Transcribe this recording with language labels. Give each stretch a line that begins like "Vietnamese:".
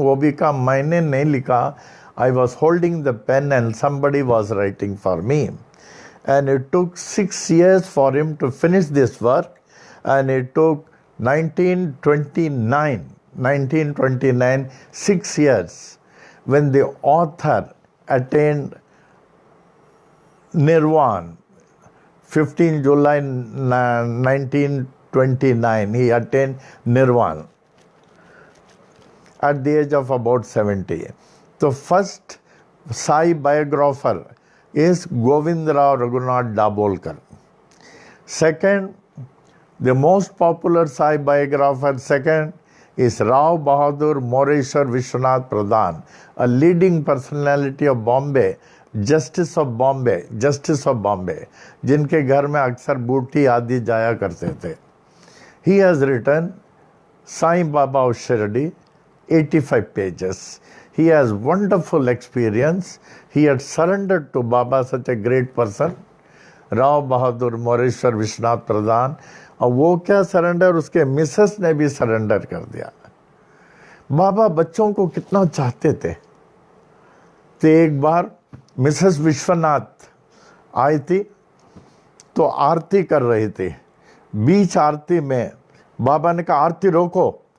Hindi: वो भी कहा मैंने नहीं लिखा,
English: I was holding the pen and somebody was writing for me, and it took 6 years for him to finish this work, and it took 1929, 6 years, when the author attained Nirvana. 15 July 1929, he attained Nirvana at the age of about 70. The first Sai biographer is Govindarao Raghunath Dabolkar. Second, the most popular Sai biographer second is Rao Bahadur Moreshwar Vishwanath Pradhan, a leading personality of Bombay, justice of Bombay,
Hindi: जिनके घर में अक्सर बूटी आदि जाया करते थे।
English: He has written Sai Baba of Shirdi, 85 pages. He has wonderful experience. He had surrendered to Baba, such a great person, Rao Bahadur Moreshwar Vishwanath Pradhan.
Hindi: और वो क्या सरेंडर, उसके मिसेस ने भी सरेंडर कर दिया। बाबा बच्चों को कितना चाहते थे। तो एक बार मिसेस विश्वनाथ आई थी, तो आरती कर रही थी। बीच आरती में बाबा ने कहा आरती रोको,